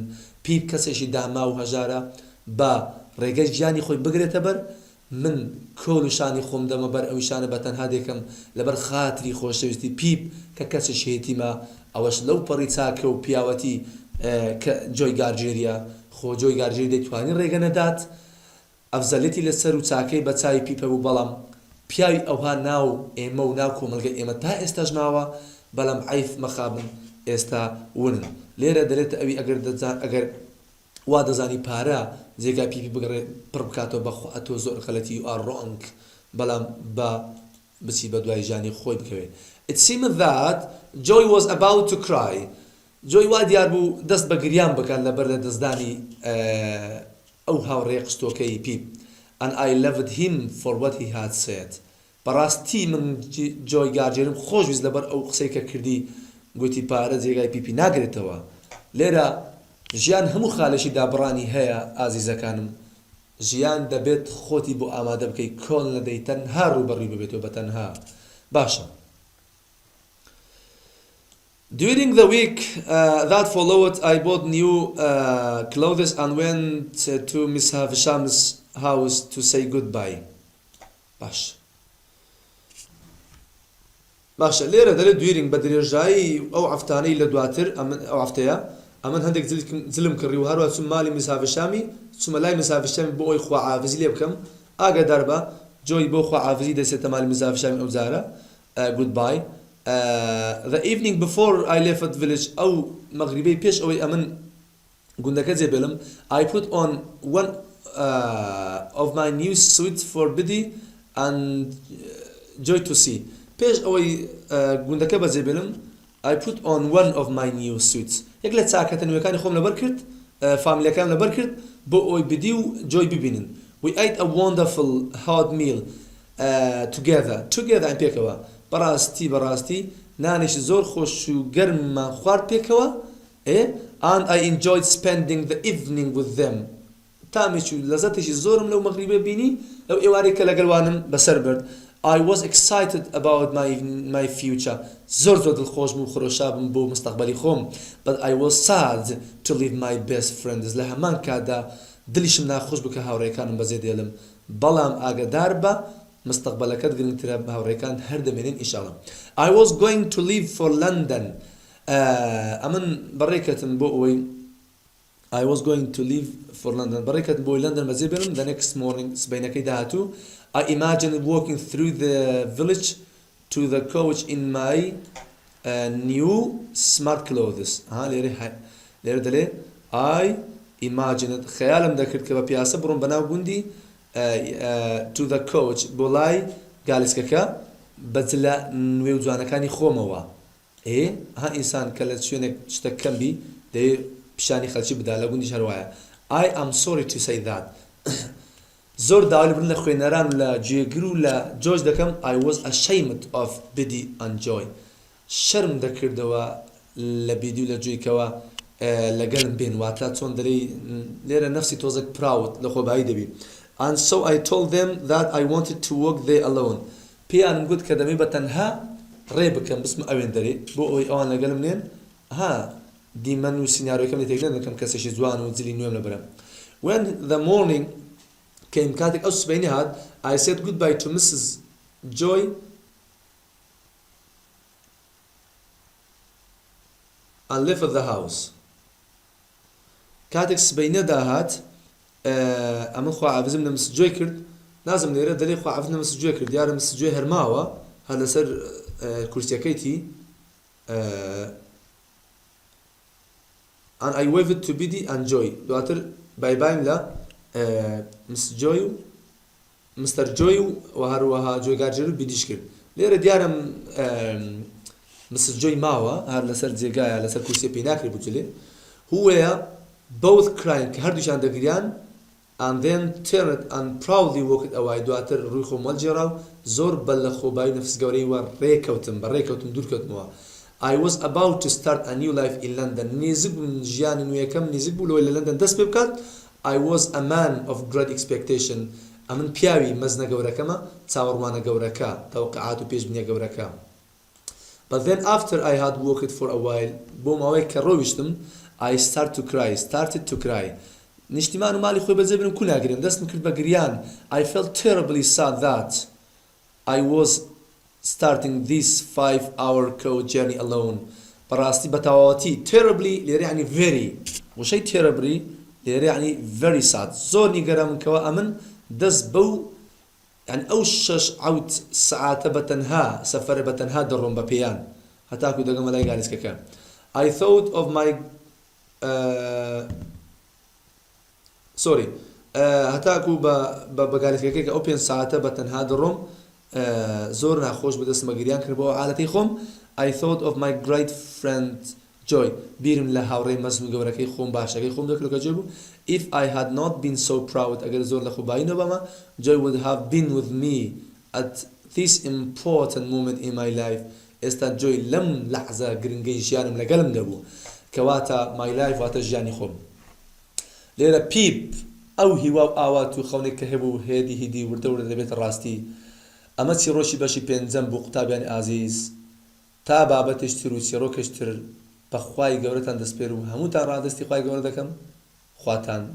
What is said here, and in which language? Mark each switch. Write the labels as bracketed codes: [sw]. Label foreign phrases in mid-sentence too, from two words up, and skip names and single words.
[ckb] پیپ کەسێکی داما و هەژارە بە ڕێگەی ژیانی خۆی بگرێتە بەر من کۆڵ و شانی خۆم دەمە بەر ئەوی شانە بە تەنها دێکم لەبەر خاتری خۆشەویستی پیپ کە کەسێک هێتیمە ئەوەش لەو پەڕی چاکە و پیاوەتی کە جۆی گارجێریە خۆ جۆی گارجێری دەیتوانی ڕێگە نەدات ئەفزەلێتی لەسەر و چاکەی بە چاوی پیپە بوو بەڵام پیاوی ئەوها ناو ئێمە و ناو کۆمەلگە ئێمە تا ئێستاش ماوە بەڵام عیف مەخابن ئێستا ونن. لێرە دەرێتە ئەوی ئەگەر وا دەزانی پارە جێگای پیپی بگەڕێ پڕ بکاتەوە بەخوا ئەتۆ زۆر غەڵەتی و [en] are wrong [ckb] بەڵام بە بچی بە دوای ژانی خۆی بکەوێ. [en] It seemed that Joy was about to cry. [ckb] Joy وا دیار بوو دەست بە گریان بکات لەبەر لە دەستدانی ئەو هاوڕێی قستۆکەی پیپ. [en] And I loved him for what he had said. [ckb] بەڕاستی من جۆی گاجێرم خۆشویست لەبەر ئەو قسەی کە کردی گوتی پارە جێگای پیپی ناگرێتەوە. لێرە ژیان هەموو خالێکی دابڕانی هەیە ئازیزەکانم. ژیان دەبێت خۆتی بۆ ئامادە بکەی کۆن نەدەی تەنها ڕوبەڕووی ببێتەوە بە تەنها. باشە. [en] During the week that followed, I bought new clothes and went to Miss Havisham's house to say goodbye. [ckb] باش. باشە لێرە دەڵێت during بە درێژایی ئەو عەفتانەی لە دواتر ئەو عەفتەیە ئەمن هەندێک زلم کڕی و هەروە چوم ماڵی Miss Havishami چوومە لای Miss Havishami بۆ ئەوی خواعافیزی لێ بکەم ئاگادار بە جۆی بۆ خواعافیزی دەچێتە ماڵی Miss Havishami ئەو جارە goodbye. [en] The evening before I left the village [ckb] ئەو مەغریبەی پێش ئەوەی ئەمن گوندەکە جێبێڵم [en] I put on one of my new suits for Biddy and Joy to see. [ckb] پێش ئەوەی گوندەکە بەجێبێڵم I put on one of my new suits. یەک لە چاکەتە نوێەکانی خۆم لەبەر کرد فامیلەکان لەبەر کرد بۆ ئەوەی بدی و جۆی ببینن. [en] We ate a wonderful hot meal together [ckb] ئەم پێکەوە بەڕاستی نانێکی زۆر خۆش و گەرممان خوارد پێکەوە [en] and I enjoyed spending the evening with them. [ckb] تامێکی و لەزەتێکی زۆرم لەو مەغریبە بینی لەو ئێوارەی کە لەگەڵوانم بەسەر برد. [en] I was excited about my future. [ckb] زۆر دڵخۆش بوو خۆشا بووم بۆ مستەقبەلی خۆم. [en] But I was sad to leave my best friends. [ckb] لە هەمان کاتدا دڵیشم ناخۆش بوو کە هاوڕێکانم بەجێ دێڵم. بەڵام ئاگادار بە مستەقبەلەکەت گرنگترە بە هاوڕێکان هەردەمێنین ئینشاڵڵا. [en] I was going to leave for London. [ckb] ئەمن بەڕێکەتم بۆ ئەوەی [en] I was going to leave for London. [ckb] بەڕێکەت بۆی لەندەن بەجێ بێنم. [en] The next morning [ckb] سبەینەکەی داهاتوو [en] I imagined walking through the village to the coach in my new smart clothes. [ckb] لێرە دەڵێ [en] I imagined [ckb] خەیالم دەکرد کە بە پیاسە بڕۆم بەناو گوندی [en] to the coach [ckb] بۆ لای گالیسکەکە بەجلە نوێ و جوانەکانی خۆمەوە. ئینسان کە لە شوێنێک شتە کەمبی دەیە پیشانی خەڵکی بدا لە گوندیش هەروایە. [en] I am sorry to say that. [ckb] زۆر داوای بن لە خوێنەران لە جێگر و لە جۆش دەکەم [en] I was ashamed of Biddy and Joy. [ckb] شەرم دەکردەوە لە بیدی و لە جویکەوە لەگەڵم بێن واتە چۆن دەرەی لێرە نەفسی تۆزێک پراوت لە خۆبایی دەبی. [en] And so I told them that I wanted to walk there alone. [ckb] پێیانم گوت کە دەمێ بە تەنها ڕێ بکەم بسم ئەوێن دەرێ بۆ ئەوەی ئەوان لەگەڵم نێن دیمەن و سیناریۆکەم لێ تێکدەن دەکەم کەسێکی جوان و جلی نوێم لەبەرم. [en] When the morning came [ckb] کاتێک ئەو سبەینی هات [en] I said goodbye to Mrs. Joy and left the house. [ckb] کاتێک سبەینە داهات ئەمن خواعافزم لە Mrs. Joy کرد نازم لێرە دەڵێ خواعافزم لە Mrs. Joy کرد دیارە Mrs. Joy هەرماوە هەر لەسەر کورسیەکەیتی [en] and I waved to Biddy and Joy. [ckb] دواتر بایبایم لە Mr. Joy و Mr. Joy و هەروەها Joy گارجێر و بیدیش کرد. لێرە دیارم Mrs. Joy ماوە هەر لەسەر جێگایە لەسەر کورسیە پێی ناکرێ بچێ [en] who were both crying [ckb] کە هەردووشان دەگریان [en] and then turned and proudly walked away. [ckb] دواتر ڕووی خۆم وەرجێڕا و زۆر بە لە خۆبایی نەفس گەورەی وە ڕێکەوتم دوورکەوتمەوە. [en] I was about to start a new life in London. [ckb] نێزیک بووم ژیانی نوێیەکەم نێزیک بوو لەوەی لە لەندەن دەست پێ بکات. [en] I was a man of great expectation. [ckb] ئەمن پیاوی مەزنە گەورەکەمە چاوەڕوانە گەورەکە تەوقعات و پێشبینیە گەورەکە. [en] But then after I had walked for a while [ckb] بۆ ماوەیەک کە ڕۆیشتم [en] I started to cry. [ckb] نیشتیمان و ماڵی خۆی بەجێ برم کو ناگرم دەستم کرد بە گریان. [en] I felt terribly sad that I was starting this 5-hour coach journey alone. [ckb] بەڕاستی بە تەواوەتی terribly لێرە یعنی very وشەی terribly لێرە یعنی [en] very sad [ckb] زۆر نیگەرانمکەوە ئەمن دەست بەو یعنی ئەو 6-8 سەعاتە بە تەنها سەفەرە بە تەنها دەڕۆم بە پێیان هەتاکو دەگەمە لای گالیسکەکە. [en] I thought of my [ckb] هەتاکو بە گالیسکەکە کە ئەو 5 ساعتە بە تەنها دەڕۆم زۆر ناخۆش بەدەستمە گریان کرد بۆ حالەتی خۆم. [en] I thought of my great friend Joy. [ckb] بیرم لە هاوڕێی مەزن و گەورەکەی خۆم باشەکەی خۆم دەکرد کە جوی بوو. [en] If I had not been so proud, [ckb] ئەگەر زۆر لە خۆبایی نەبەمە, [en] Joy would have been with me at this important moment in my life. [ckb] ئێستا جۆی لەم لەحزە گرنگەی ژیانم لەگەڵم دەبوو کەواتە [en] my life [ckb] واتە ژیانی خۆم. لێرە پیپ ئەو هیوا و ئاوات و خەونێک کە هەبوو هێدی هیدی وردە وردە دەبێتە ڕاستی. ئەمە چیرۆکی بەشی پێنجەم بوو قوتابیانی ئازیز. تا بابەتێشتر و چیرۆکەشتر بەخوای گەورەتان دەسپێر و هەمووتان ڕادستی خوای گەورە دەکەم.